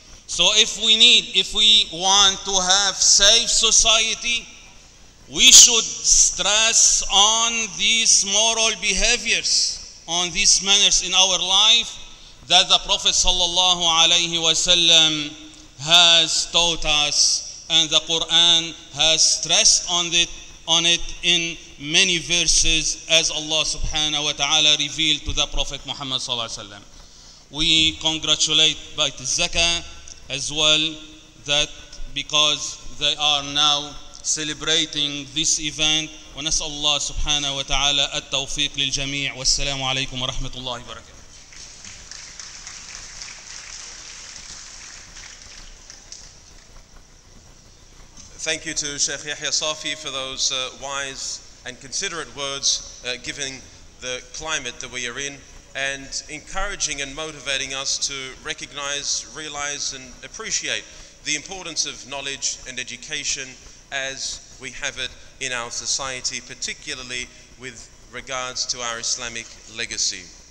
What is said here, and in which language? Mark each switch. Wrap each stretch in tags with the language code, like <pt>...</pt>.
<en>So if we want to have safe society, we should stress on these moral behaviors, on these manners in our life that the Prophet sallallahu alaihi wasallam has taught us, and the Quran has stressed on it in many verses, as Allah subhanahu wa ta'ala revealed to the Prophet Muhammad sallallahu alaihi wasallam. We congratulate Bayt AlZakat as well, that because they are now celebrating this event.</en> <ar>ونسأل الله سبحانه وتعالى التوفيق للجميع والسلام عليكم ورحمة الله وبركاته.</ar> <en>Thank you to Sheikh Yahya Safi for those wise and considerate words giving the climate that we are in, and encouraging and motivating us to recognize, realize and appreciate the importance of knowledge and education as we have it in our society, particularly with regards to our Islamic legacy.</en>